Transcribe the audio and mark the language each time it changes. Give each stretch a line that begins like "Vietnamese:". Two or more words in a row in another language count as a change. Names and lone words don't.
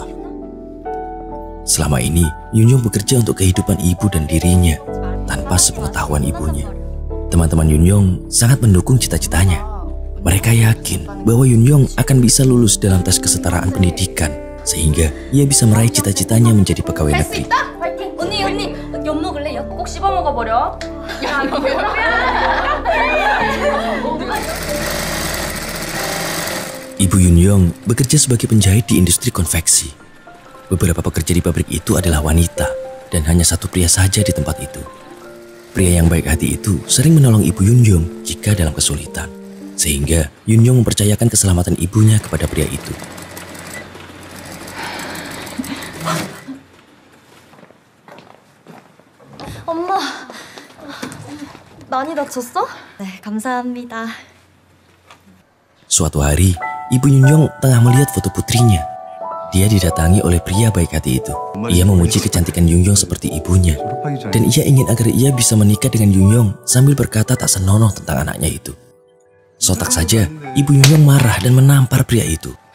Indonesian: Selama ini, Yun Yong bekerja untuk kehidupan ibu dan dirinya tanpa sepengetahuan ibunya. Teman-teman Yun Yong sangat mendukung cita-citanya. Mereka yakin bahwa Yun Yong akan bisa lulus dalam tes kesetaraan pendidikan sehingga ia bisa meraih cita-citanya menjadi pegawai negeri.
Korean: 언니 엿 먹을래? 엿 꼭 씹어 먹어버려.
Indonesian: Ibu Yun Yong bekerja sebagai penjahit di industri konveksi. Beberapa pekerja di pabrik itu adalah wanita dan hanya satu pria saja di tempat itu. Pria yang baik hati itu sering menolong Ibu Yun Yong jika dalam kesulitan, sehingga Yun Yong mempercayakan keselamatan ibunya kepada pria itu.
Korean: 엄마, 많이 다쳤어? 네, 감사합니다.
Indonesian: Suatu hari, Ibu Yun Yong tengah melihat foto putrinya. Dia didatangi oleh pria baik hati itu. Ia memuji kecantikan Yun Yong seperti ibunya. Dan ia ingin agar ia bisa menikah dengan Yun Yong sambil berkata tak senonoh tentang anaknya itu. Sontak saja, Ibu Yun Yong marah dan menampar pria itu.